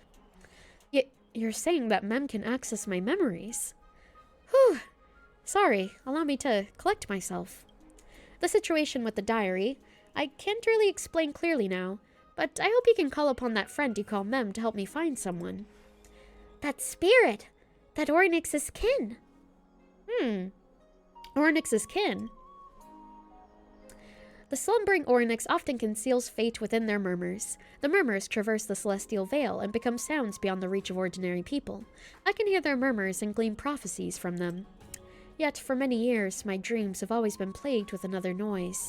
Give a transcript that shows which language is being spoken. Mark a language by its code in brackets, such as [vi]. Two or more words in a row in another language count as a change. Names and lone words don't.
[en] You're saying that Mem can access my memories. Whew. Sorry, allow me to collect myself. The situation with the diary, I can't really explain clearly now, but I hope you can call upon that friend you call Mem to help me find someone. That spirit! That Ornyx's kin! Ornyx's kin. The slumbering Ornyx often conceals fate within their murmurs. The murmurs traverse the celestial veil and become sounds beyond the reach of ordinary people. I can hear their murmurs and glean prophecies from them. Yet, for many years, my dreams have always been plagued with another noise.